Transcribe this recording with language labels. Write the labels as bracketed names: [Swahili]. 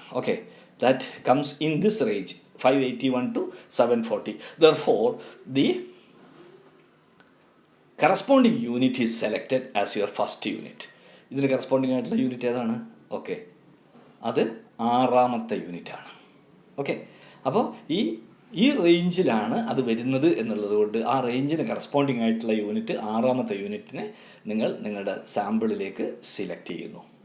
[English] Okay, that comes in this range 581 to 740. Therefore, the corresponding unit is selected as your first unit. [Malayalam] ഇതിന് corresponding ആയിട്ടുള്ള unit ഏതാണ്? Okay, അത് 6ാമത്തെ യൂണിറ്റാണ്. Okay, അപ്പോൾ ഈ റേഞ്ചിലാണ് അത് വരുന്നത് എന്നുള്ളത് കൊണ്ട് ആ റേഞ്ചിന് കറസ്പോണ്ടിങ് ആയിട്ടുള്ള യൂണിറ്റ് 6ാമത്തെ യൂണിറ്റിനെ നിങ്ങൾ നിങ്ങളുടെ സാമ്പിളിലേക്ക് സിലക്ട് ചെയ്യുന്നു.